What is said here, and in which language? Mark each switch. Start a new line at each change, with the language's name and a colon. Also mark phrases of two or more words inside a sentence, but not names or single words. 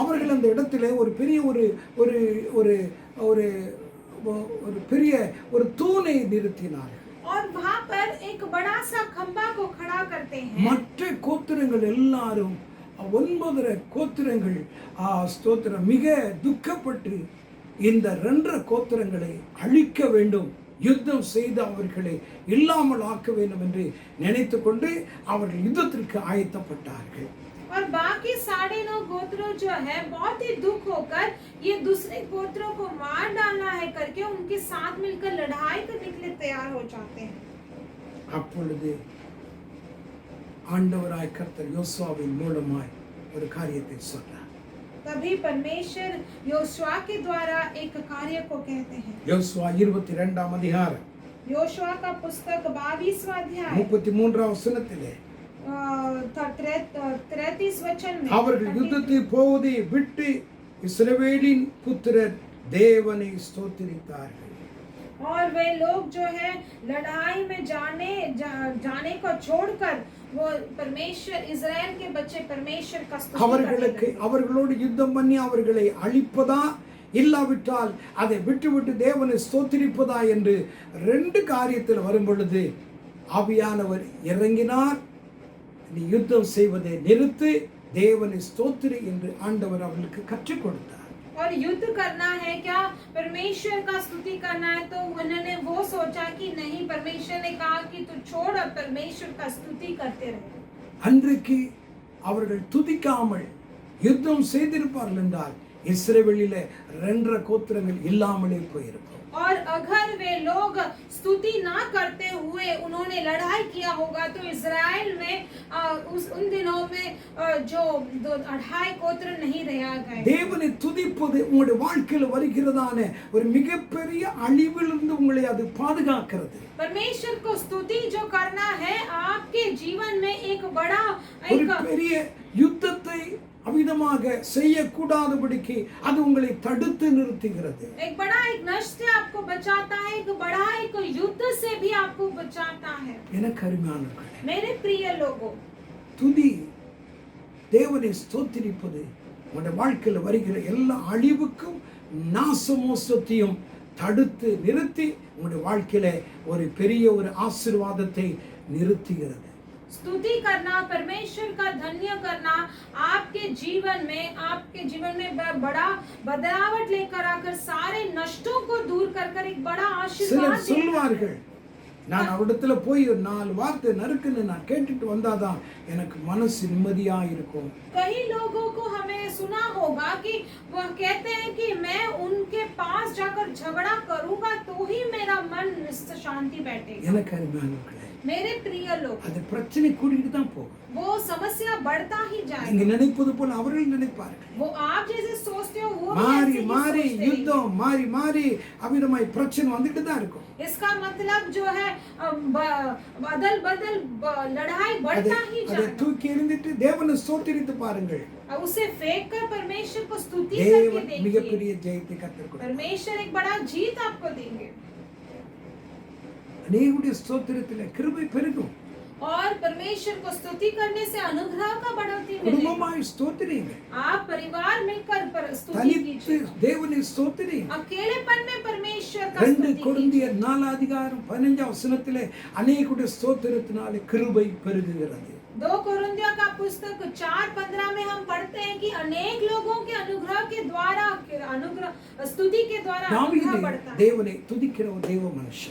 Tamil: அவர்கள் அந்த இடத்துல ஒரு பெரிய ஒரு ஒரு ஒரு ஒரு ஒரு பெரிய ஒரு தூணை நிறுத்தினார்கள்.
Hindi: और वहाँ पर एक बड़ा सा खंबा को खड़ा करते हैं।
Tamil: மற்ற கோத்திரங்கள் எல்லாரும் 9 கோத்திரங்கள் ஸ்தோத்திரம் மிக துக்கப்பட்டு இந்த 2 கோத்திரங்களை அழிக்க வேண்டும், யுத்தம் செய்து அவர்களை இல்லாமல் ஆக்க வேண்டும் என்று நினைத்துக்கொண்டு அவர்கள் யுத்தத்திற்கு ஆயத்தப்பட்டார்கள்.
Hindi: और बाकी 9.5 गोत्रों जो है बहुत ही दुख होकर ये दूसरे गोत्रों को मार डालना है करके उनके साथ मिलकर लड़ाई करने के लिए तैयार हो जाते हैं।
Tamil: அப்பொழுது ஆண்டவராய் கர்த்தர் யோசுவாவின் மூலமாய் ஒரு காரியத்தை சொன்னார்.
Hindi: तभी परमेश्वर योशुआ के द्वारा एक कार्य को कहते हैं।
Tamil: யோசுவா 22 அதிகாரம்
Hindi: योशुआ का पुस्तक 22वां अध्याय
Tamil: 33 வசனத்திலே
Hindi: 33 वचन में
Tamil: அவர்கள் யுத்தத்தை போவதை விட்டு இஸ்ரவேலின் புத்திரர் தேவனை ஸ்தோத்திரித்தார்கள்.
Hindi: और वे लोग जो है लड़ाई में जाने को छोड़कर वो परमेश्वर इजराइल के बच्चे परमेश्वर का स्तुति
Tamil: அவர்களுக்கு அவர்களோடு யுத்தம் பண்ணி அவர்களை அழிப்பதா இல்லாவிட்டால் அதை விட்டுவிட்டு தேவனை ஸ்தோத்திரிப்பதா என்று 2 காரியத்தில் வரும் பொழுது ஆவியானவர் இறங்கினார். நீ யுத்தம் செய்வதை நிறுத்து, தேவனை ஸ்தோத்திரி என்று ஆண்டவர் அவர்களுக்கு கற்றுக் கொடுத்தார்.
Hindi: और युद्ध करना है क्या, परमेश्वर का स्तुति करना है, तो उन्होंने वो सोचा कि नहीं, परमेश्वर ने कहा कि तू छोड़ और परमेश्वर का स्तुति करते रहे।
Tamil: அன்றைக்கு அவர்கள் துதிக்காமல் யுத்தம் செய்திருப்பார்கள் என்றால் இஸ்ரவேலிலே 2 கோத்திரங்கள் இல்லாமலே போயிருக்கும்.
Hindi: और अगर वे लोग स्तुति ना करते हुए उन्होंने लड़ाई किया होगा तो इजराइल में उन दिनों में जो 2.5 गोत्र नहीं रह गए।
Tamil: தேவனை துதிப்பது துதிப்பது உங்களுடைய வாழ்க்கையில் வருகிறதான ஒரு மிகப்பெரிய அழிவிலிருந்து உங்களை அது பாதுகாக்கிறது.
Hindi: परमेश्वर को स्तुति जो करना है आपके जीवन में एक बड़ा
Tamil: ஒரு
Hindi: एक
Tamil: பெரிய யுத்தத்தை அவிதமாக செய்யக்கூடாதபடிக்கு அது உங்களை தடுத்து நிறுத்துகிறது.
Hindi: बड़ा एक नष्ट से आपको बचाता है, एक बड़ा एक युद्ध से भी आपको बचाता है।
Tamil: எனக்கு அருமையானவர்களே,
Hindi: मेरे प्रिय लोगों,
Tamil: துதி தேவனை ஸ்தோத்திரிப்பது உங்களுடைய வாழ்க்கையில் வருகிற எல்லா அழிவுக்கும் நாசமோசத்தையும் தடுத்து நிறுத்தி உங்களுடைய வாழ்க்கையில ஒரு பெரிய ஒரு ஆசீர்வாதத்தை நிறுத்துகிறது.
Hindi: स्तुति करना, परमेश्वर का धन्य करना आपके जीवन में बड़ा बदलावट लेकर आकर सारे नष्टों को दूर कर एक बड़ा आशीर्वाद
Tamil: சிலர் சொல்வார்கள், நான் அவரிடத்துல போய் ஒரு 4 வார்த்தை நறுக்குன்னு நான் கேட்டுட்டு வந்தாதான் எனக்கு மனசு நிம்மதியா இருக்கும்.
Hindi: कई लोगों को हमें सुना होगा कि वह कहते हैं कि मैं उनके पास जाकर झगड़ा करूंगा तो ही मेरा मन शांति बैठेगा।
Tamil: எனக்கு அருமையானவர்களே,
Hindi: मेरे प्रिय लोग,
Tamil: அது பிரச்சனை கூடிட்டு தான் போகும்.
Hindi: वो समस्या बढ़ता ही
Tamil: நீங்க
Hindi: जाएगा।
Tamil: நினைப்பது போல அவர்கள் நினைப்பார்கள்.
Hindi: वो आप जैसे सोचते हो वो भी
Tamil: மாறி
Hindi: ऐसे ही
Tamil: மாறி
Hindi: सोचते हैं।
Tamil: யுத்தம் மாறி மாறி அவிதமாய் பிரச்சனை வந்துட்டு தான் இருக்கும்.
Hindi: इसका मतलब जो है बदल बदल लड़ाई बढ़ता ही
Tamil: அதை
Hindi: जाएगा।
Tamil: தூக்கி எறிந்துட்டு தேவனை ஸ்தோத்திரித்து பாருங்கள்.
Hindi: अब उसे फेंक कर परमेश्वर को स्तुति करके
Tamil: தேவன்
Hindi: देखिए,
Tamil: மிகப்பெரிய ஜெயத்தை கர்த்தர் கொடுப்பார்.
Hindi: परमेश्वर एक बड़ा जीत आपको देंगे
Tamil: அநேகருடைய ஸ்தோத்திரத்திலே கிருபை பெருகும்.
Hindi: और परमेश्वर को स्तुति करने से अनुग्रह का बढ़ोतरी मिलेगी।
Tamil: குடும்பமாய் ஸ்தோத்திரிங்க.
Hindi: आप परिवार मिलकर स्तुति
Tamil: தனித்து
Hindi: कीजिए,
Tamil: தேவனை ஸ்தோத்திரிங்க.
Hindi: अकेलेपन में परमेश्वर का
Tamil: 2
Hindi: स्तुति कीजिए।
Tamil: கொரிந்தியர் 4:15 அநேகருடைய ஸ்தோத்திரத்தினாலே கிருபை பெருகுகிறது.
Hindi: 2 कोरिन्थियों का पुस्तक 4:15 में हम पढ़ते हैं कि अनेक लोगों के अनुग्रह के द्वारा स्तुति के द्वारा अनुग्रह बढ़ता है।
Tamil: தேவனை துதிக்கிற ஒரு தேவ மனுஷன்.